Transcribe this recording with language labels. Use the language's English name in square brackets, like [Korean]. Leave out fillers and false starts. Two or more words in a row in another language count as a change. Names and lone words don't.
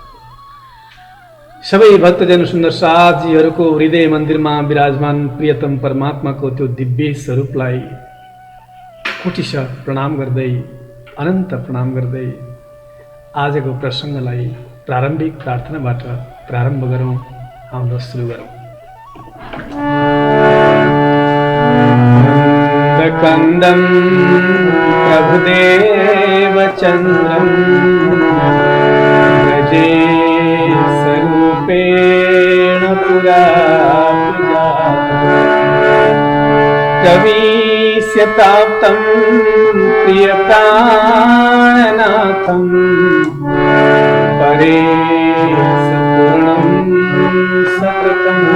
[Nepali] सबै भक्तजन सुन्दर साजीहरूको हृदय मन्दिरमा विराजमान प्रियतम परमात्माको त्यो दिव्य स्वरूपलाई कोटिश प्रणाम गर्दै अनन्त प्रणाम गर्दै आजको प्रसङ्गलाई प्रारम्भिक प्रार्थनाबाट प्रारम्भ गरौँ। आउनु सुरु गरौँ। [Sanskrit] आनन्दकन्दं प्रभुदेव चन्द्रं व्रजे स्वरूपेण पुरा कवीस्यताप्तं प्रियप्राणनाथं परेशपूर्णं सततं